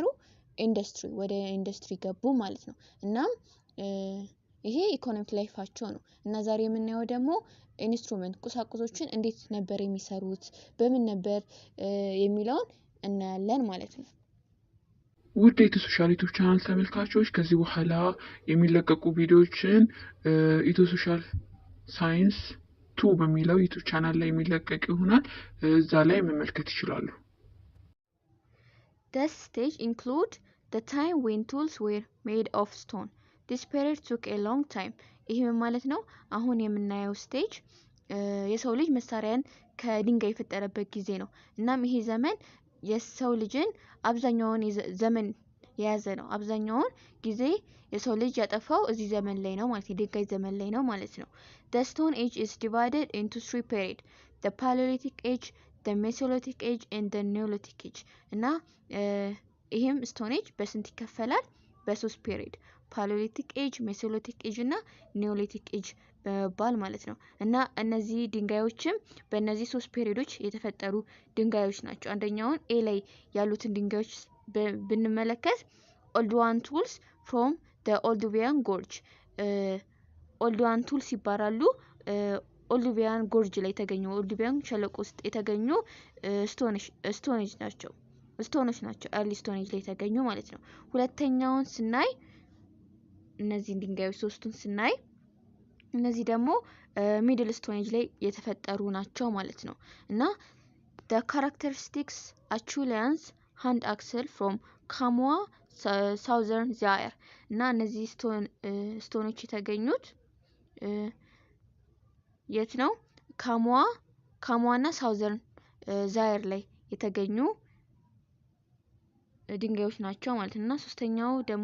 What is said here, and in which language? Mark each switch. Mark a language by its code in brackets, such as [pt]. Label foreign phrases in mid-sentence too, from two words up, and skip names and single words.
[am] ወደ ኢንዱስትሪ ገቡ ማለት ነው። እናም ይሄ ኢኮኖሚክ ላይፋቸው ነው እና ዛሬ የምናየው ደግሞ ኢንስትሩመንት ቁሳቁሶችን እንዴት ነበር የሚሰሩት በምን ነበር የሚለውን እናያለን ማለት ነው። ውድ የኢትዮ ሶሻል ዩቲዩብ ቻናል ተመልካቾች ከዚህ በኋላ የሚለቀቁ ቪዲዮዎችን ኢትዮ ሶሻል ሳይንስ 2 በሚለው ዩቲዩብ ቻናል ላይ የሚለቀቅ ይሆናል። እዛ ላይ መመልከት ይችላሉ። [en] This stage include the time when tools were made of stone. This period took a long time. [am] ይሄ ማለት ነው አሁን የምናየው ስቴጅ የሰው ልጅ መሳሪያን ከድንጋይ የፈጠረበት ጊዜ ነው። እናም ይሄ ዘመን የሰው ልጅን አብዛኛውን ዘመን የያዘ ነው። አብዛኛውን ጊዜ የሰው ልጅ ያጠፋው እዚህ ዘመን ላይ ነው ማለት ነው። የድንጋይ ዘመን ላይ ነው ማለት ነው። [en] The stone age is divided into 3 periods. The Paleolithic age, the Mesolithic age and the Neolithic age. [am] እና ይሄም [en] stone age [am] በስንት ይከፈላል? በ3 ፔሪድ [en] Paleolithic age፣ Mesolithic age [am] እና [en] Neolithic age [am] በመባል ማለት ነው። እና እነዚህ ድንጋዮችም በእነዚህ 3 ፔሪዶች የተፈጠሩ ድንጋዮች ናቸው። አንደኛውን ኤ ላይ ያሉትን ድንጋዮች ብንመለከት [en] Oldowan tools from the Olduvian gorge Oldowan tools [am] ይባላሉ። ኦልዱቪያን ጎርጅ ላይ የተገኙ ኦልዱቪያን ሸለቆ ውስጥ የተገኙ ስቶኔጅ ናቸው። ስቶኖች ናቸው ኤርሊ ስቶኔጅ ላይ የተገኙ ማለት ነው። ሁለተኛውን ስናይ እነዚህን ድንጋዮች ሶስቱን ስናይ እነዚህ ደግሞ [en] middle stone age [am] ላይ የተፈጠሩ ናቸው ማለት ነው። እና [en] the characteristics Acheuleans hand axle from [am] ካሞዋ ሳውዘርን ዛየር እና እነዚህ ስቶኖች የተገኙት የት ነው? ካሞዋና ሳውዘርን ዛየር ላይ የተገኙ ድንጋዮች ናቸው ማለት ነው። እና ሶስተኛው ደግሞ